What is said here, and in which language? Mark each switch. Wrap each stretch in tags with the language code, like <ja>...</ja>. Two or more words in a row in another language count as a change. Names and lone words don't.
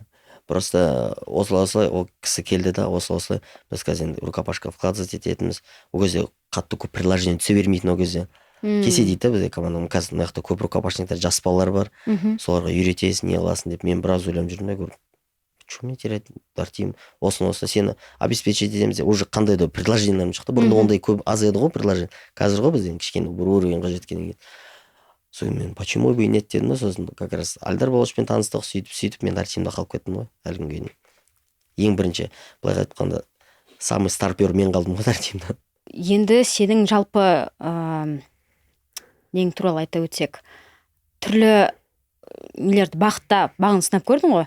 <kk>Просто осылай ол кісі келді да, осылай біз қазір</kk> <ru>рукопашка вкладывать</ru> <kk>ететінбіз. Ол кезде қатты көп предложение түсе бермейтін ол кезде. Кесе дейді да бізде командам, қазір мына жақта көп рукопашниктер, жас балалар бар. Соларға үйретесің, не қыласың деп мен біраз ойланып жүрдім да, көріп</kk> <ru>что мне терять,</ru> <kk>Артем, осыны сені обеспечить етеміз деп уже қандай да предложенияларым шықты. Бұрында ондай көп аз еді ғой предложение. Қазір ғой бізден кішкене бір уровеньға жеткеннен кейін. Сосын мен</kk> <ru>почему бы и нет</ru> <kk>дедім, сосын</kk> <ru>как раз</ru> <kk>Альдар Балашпен таныстық, сөйтіп мен Артемде қалып кеттім ғой әлі күнге дейін. Ең бірінші былай айтқанда</kk> <ru>самый старпер</ru> <kk>мен қалдым ғой Артемде. Енді сенің жалпы нең туралы айта өтсек, түрлі нелерді бағын сынап көрдің ғой?</kk>